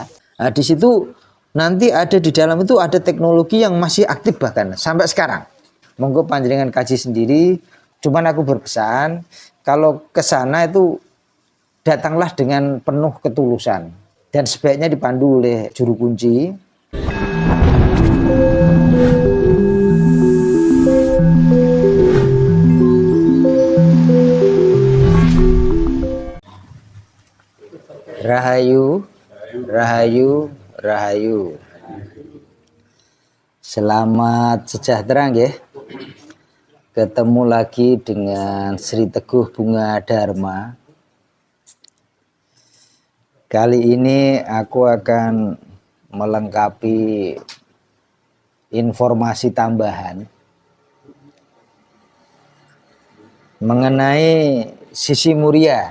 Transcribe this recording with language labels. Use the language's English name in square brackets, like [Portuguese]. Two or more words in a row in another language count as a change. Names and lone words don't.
[Indonesian] Nah, di situ nanti ada di dalam itu ada teknologi yang masih aktif bahkan sampai sekarang. [Javanese] Monggo panjenengan kaji [Indonesian] sendiri. Cuman aku berpesan kalau ke sana itu datanglah dengan penuh ketulusan dan sebaiknya dipandu oleh juru kunci. Rahayu, rahayu, rahayu. Selamat sejahtera nggih. Ketemu lagi dengan Sri Teguh Bunga Dharma. Kali ini aku akan melengkapi informasi tambahan mengenai Sisi Muria.